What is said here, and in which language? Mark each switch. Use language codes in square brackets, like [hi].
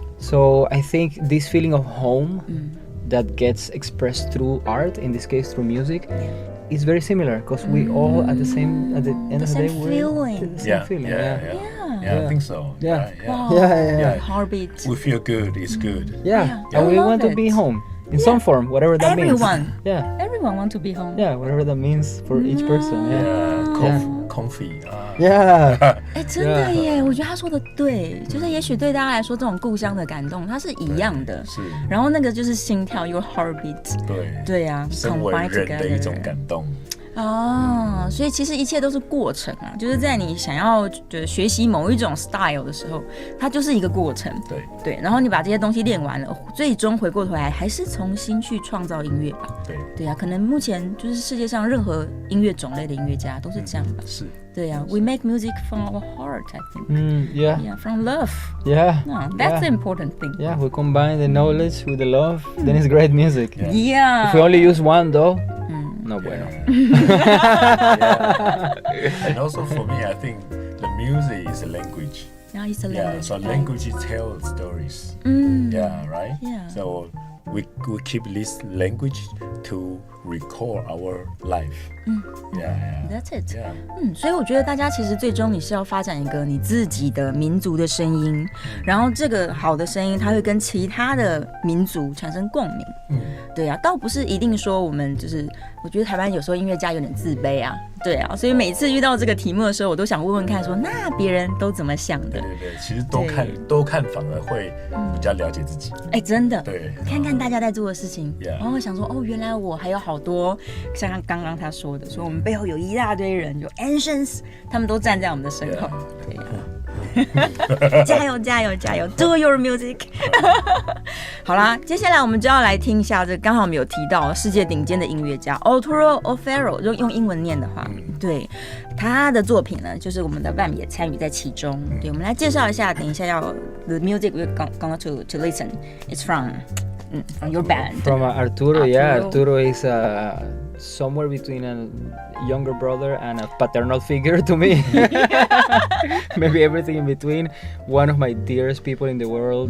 [en] So I think this feeling of home that gets expressed through art, in this case through music, is very similar, because we all at the end of the day, we're the same feeling. Yeah, I think so. Yeah. Yeah. Heartbeat. We feel good. It's good. Yeah. And we want to be home in some form, whatever that means. Everyone want to be home. Yeah, whatever that means for each person. Comfy. [zh] 哎，真的耶！我觉得他说的对，就是也许对大家来说，这种故乡的感动，它是一样的。是。然后那个就是心跳 ， [en] your heartbeat。 [zh] 对呀，身为人的一种感动。哦，所以其实一切都是过程啊，就是在你想要就是学习某一种 style 的时候，它就是一个过程。对，然后你把这些东西练完了，最终回过头来还是重新去创造音乐吧。对啊，可能目前就是世界上任何音乐种类的音乐家都是这样吧。是。对啊 [en] ，we make music from our heart, I think. Yeah, from love. Yeah. That's the important thing. Yeah, we combine the knowledge with the love, then it's great music. Yeah. If we only use one though, [es] no bueno. [en] And also for me, I think the music is a language. Yeah, it's a language. So language tells stories. Yeah, right? Yeah. So we keep this language to record our life. That's it. [zh] 所以我觉得大家其实最终你是要发展一个你自己的民族的声音，然后这个好的声音它会跟其他的民族产生共鸣。对啊，倒不是一定说我们就是，我觉得台湾有时候音乐家有点自卑啊，对啊，所以每次遇到这个题目的时候，我都想问问看说，那别人都怎么想的？对，其实多看反而会比较了解自己。哎，真的，对，看看大家在做的事情，然后想说，哦，原来我还有好多，像刚刚他说的，说我们背后有一大堆人，就 ancients， 他们都站在我们的身后，对呀。加油加油加油 ！ [en] Do your music 。 [zh] 好啦，接下来我们就要来听一下这刚好我们有提到世界顶尖的音乐家 Arturo O'Farrill， 用英文念的话，对他的作品呢，就是我们的 Bam 也参与在其中。对，我们来介绍一下，等一下要 [en] The music we're going to listen. It's from your band. From Arturo, yeah. Arturo is somewhere between a younger brother and a paternal figure to me. Maybe everything in between. One of my dearest people in the world.